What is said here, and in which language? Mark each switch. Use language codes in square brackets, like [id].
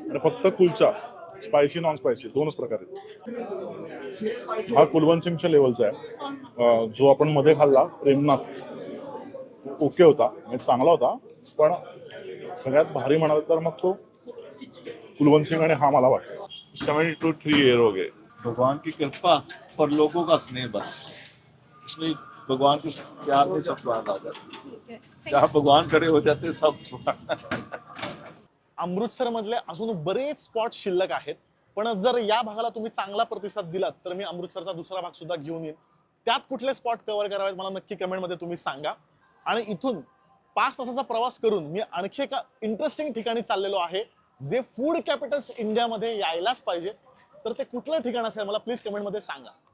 [mr] आणि फक्त kulcha spicy non spicy दोनच प्रकार आहेत. हा कुलवंत सिंगच्या लेवलचा आहे. जो आपण मध्ये खाल्ला प्रेमनाथ ओके होता, म्हणजे चांगला होता, पण सगळ्यात भारी म्हणाल तर मग तो कुलवंत सिंग आणि हा मला वाटतं. [hi] 73 ईयर हो गए. भगवान की कृपा और लोगों का स्नेह, बस इसमें भगवान के प्यार में सब बात आ जाती है. जहाँ भगवान खड़े हो जाते सब. [mr] अमृतसर मधले अजून बरेच स्पॉट शिल्लक आहेत, पण जर या भागाला तुम्ही चांगला प्रतिसाद दिलात तर मी अमृतसरचा दुसरा भाग सुद्धा घेऊन येईन. त्यात कुठले स्पॉट कव्हर करावेत मला नक्की कमेंटमध्ये तुम्ही सांगा. आणि इथून 5 तासाचा प्रवास करून मी आणखी एका इंटरेस्टिंग ठिकाणी चाललेलो आहे, जे फूड कॅपिटल्स इंडियामध्ये यायलाच पाहिजे. तर ते कुठलं ठिकाण असेल मला प्लीज कमेंटमध्ये सांगा.